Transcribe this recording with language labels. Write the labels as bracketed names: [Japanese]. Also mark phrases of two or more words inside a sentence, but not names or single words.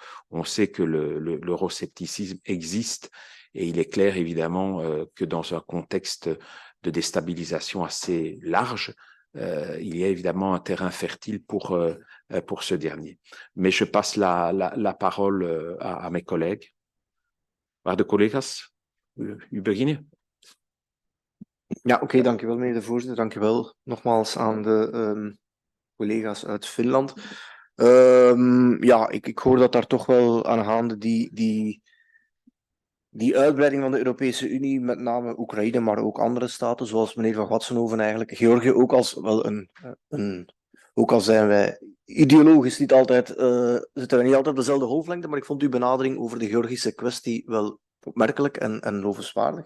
[French] On sait que l'euroscepticisme existe et il est clair, évidemment, que dans un contexte de déstabilisation assez large, il y a évidemment un terrain fertile pour ce dernier. Mais je passe la parole à mes collègues. [Dutch] Waarde collega's, u beginnen. Ja, oké, dankjewel meneer de voorzitter. Dankjewel nogmaals aan de collega's uit Finland. Ja, ik hoor dat daar toch wel aangaande die uitbreiding van de Europese Unie, met name Oekraïne, maar ook andere staten, zoals meneer Van Gatssenhoven eigenlijk, Georgië ook als wel ook al zijn wij ideologisch niet altijd, zitten we niet altijd op dezelfde golflengte, maar ik vond uw benadering over de Georgische kwestie wel opmerkelijk en lovenswaardig.